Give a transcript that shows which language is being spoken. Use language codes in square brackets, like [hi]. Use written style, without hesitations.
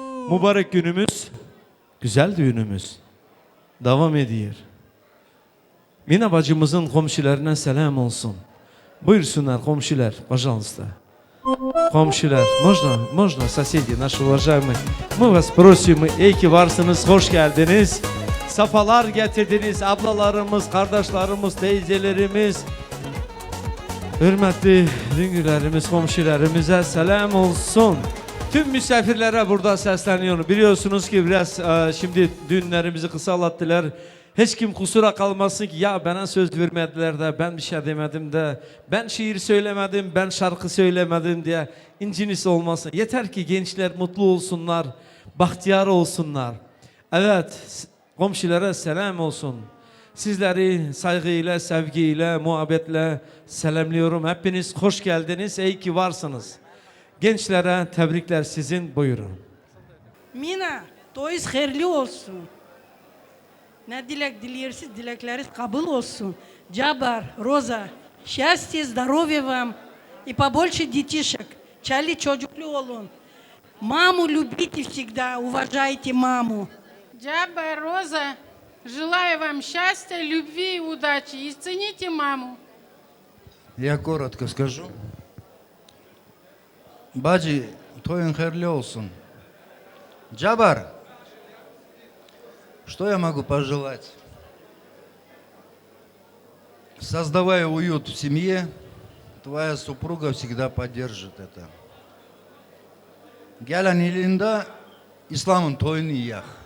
[tr] Mübarek günümüz, güzel düğünümüz devam ediyor. Mina bacımızın komşularına selam olsun. Buyursunlar komşular, [ru] пожалуйста. Komşular, можно, соседи, наши уважаемые. Мы вас просим, [tr] iyi ki varsınız, hoş geldiniz. Safalar getirdiniz, ablalarımız, kardeşlerimiz, teyzelerimiz. Hürmetli düngülerimiz, komşularımıza selam olsun. Tüm misafirlere burada sesleniyorum. Biliyorsunuz ki biraz şimdi düğünlerimizi kısalattılar. Hiç kim kusura kalmasın ki ya bana söz vermediler de ben bir şey demedim de ben şiir söylemedim, ben şarkı söylemedim diye inciniz olmasın. Yeter ki gençler mutlu olsunlar, bahtiyar olsunlar. Evet, komşulara selam olsun. Sizleri saygıyla, sevgiyle, muhabbetle selamlıyorum. Hepiniz hoş geldiniz, iyi ki varsınız. Gençlere tebrikler sizin, buyurun. Mina, toyuz hayırlı olsun. Ne dilek dilersiniz, dilekleriniz kabul olsun. [ru] Джабар, Роза, счастья, здоровья вам и побольше детишек. [tr] Чали чоджуклю олун. [ru] Маму любите всегда, уважайте маму. Джабар, Роза, желаю вам счастья, любви и удачи. И цените маму. Я коротко скажу. [tr] Баджи, toyun hayırlı olsun. [ru] Джабар, что я могу пожелать? Создавая уют в семье, твоя супруга всегда поддержит это. [tr] Gelen ilinde İslam'ın toyunu yak.